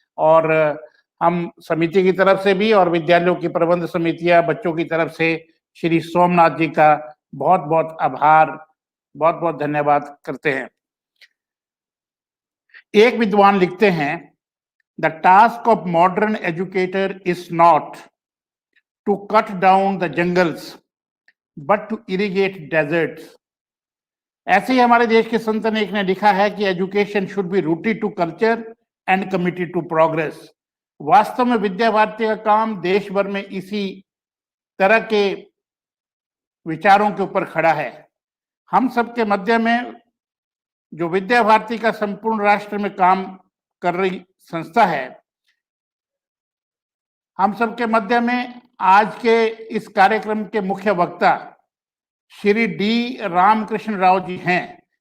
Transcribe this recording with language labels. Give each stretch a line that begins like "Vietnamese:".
Hindi: और हम समिति की तरफ से भी और विद्यालयों की प्रबंध समितियां, बच्चों की तरफ से श्री सोमनाथ जी का बहुत बहुत आभार, बहुत बहुत धन्यवाद करते हैं। एक विद्वान लिखते हैं,
English: The task of modern educator is not to cut down the jungles, but to irrigate deserts.
Hindi: ऐसे ही हमारे देश के संत ने एक ने लिखा है कि
English: Education should be rooted to culture and committed to progress.
Hindi: वास्तव में विद्या भारती का काम देश भर में इसी तरह के विचारों के ऊपर खड़ा है। हम सबके मध्य में जो विद्या भारती का संपूर्ण राष्ट्र में काम कर रही संस्था है, हम सबके मध्य में आज के इस कार्यक्रम के मुख्य वक्ता श्री डी रामकृष्ण राव जी हैं।